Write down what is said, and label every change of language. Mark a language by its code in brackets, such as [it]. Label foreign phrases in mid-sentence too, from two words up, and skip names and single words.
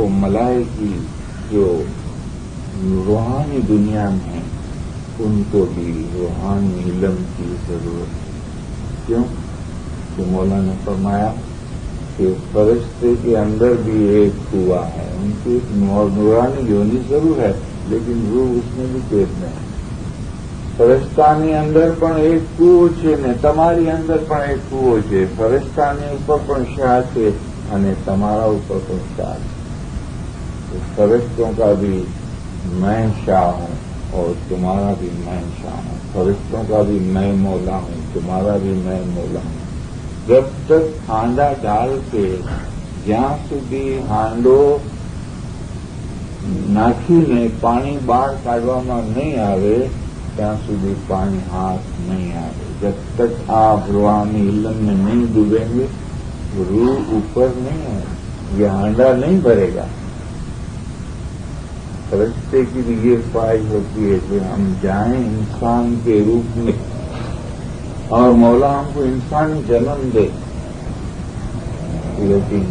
[ur] ملائکی جو روحانی دنیا میں ہیں ان کو بھی روحانی علم کی ضرورت ہے. کیوں کہ مولا نے فرمایا کہ فرشتے کے اندر بھی ایک کنواں ہے. ان کی ایک نورانی یونی ضرور ہے, لیکن روح اس میں بھی قید میں ہے. [gu] ફરશ્તાની અંદર પણ એક કૂવો છે ને તમારી અંદર પણ એક કૂવો છે. ફરશતાની ઉપર પણ શાહ છે અને તમારા ઉપર પણ શાહ છે. [ur] تو فرشتوں کا بھی میں شاہ ہوں اور تمہارا بھی میں شاہ ہوں. فرشتوں کا بھی میں مولا ہوں, تمہارا بھی میں مولا ہوں. جب تک ہانڈا ڈال کے [gu] જ્યાં સુધી હાંડો નાખીને પાણી બહાર કાઢવામાં નહીં આવે ત્યાં સુધી પાણી હાથ [ur] نہیں آئے. جب تک آپ روحانی علم میں نہیں ڈوبیں گے روح اوپر نہیں ہے, یہ ہانڈا نہیں بھرے گا. فرشتے کی بھی یہ خواہش ہوتی ہے کہ ہم جائیں انسان کے روپ میں اور مولا ہم کو انسانی جنم دے.